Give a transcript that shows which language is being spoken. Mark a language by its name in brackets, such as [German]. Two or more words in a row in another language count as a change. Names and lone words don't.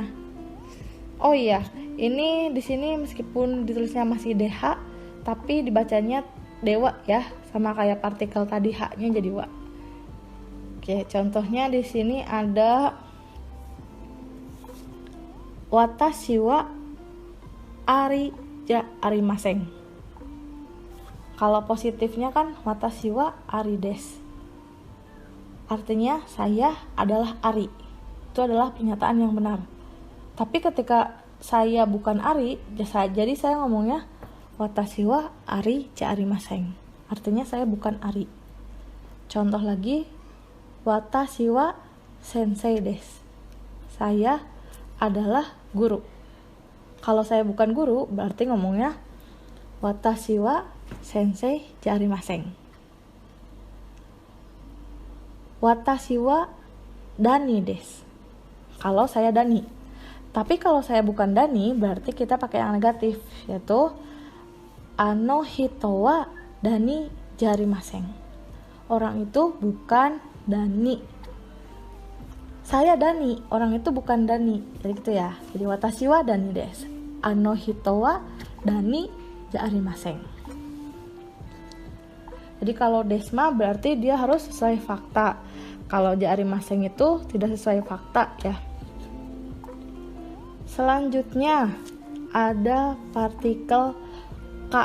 [Indonesian] Oh iya, ini di sini meskipun ditulisnya masih DH tapi dibacanya dewa ya, sama kayak partikel tadi haknya jadi wa. Oke, contohnya di sini ada [Japanese] 私はアリじゃありません. [Indonesian] Kalau positifnya kan [Japanese] 私はアリです. [Indonesian] Artinya saya adalah Ari. Itu adalah pernyataan yang benar. Tapi ketika saya bukan Ari, jadi saya ngomongnya [Japanese] 私はアリじゃありません. [Indonesian] Artinya saya bukan Ari. Contoh lagi, [Japanese] 私は先生です. [Indonesian] Saya adalah guru. Kalau saya bukan guru, berarti ngomongnya [Japanese] 私は先生じゃありません. 私はダニです. [Indonesian] Kalau saya Dani. Tapi kalau saya bukan Dani, berarti kita pakai yang negatif, yaitu [Japanese] あの人はダニじゃありません. [Indonesian] Orang itu bukan Dani. Saya Dani, orang itu bukan Dani. Jadi gitu ya. [Japanese] Jadi 私はダニです. あの人はダニじゃありません. [Indonesian] Jadi kalau desma berarti dia harus sesuai fakta. Kalau [Japanese] じゃありません [Indonesian] itu tidak sesuai fakta ya. Selanjutnya ada partikel K.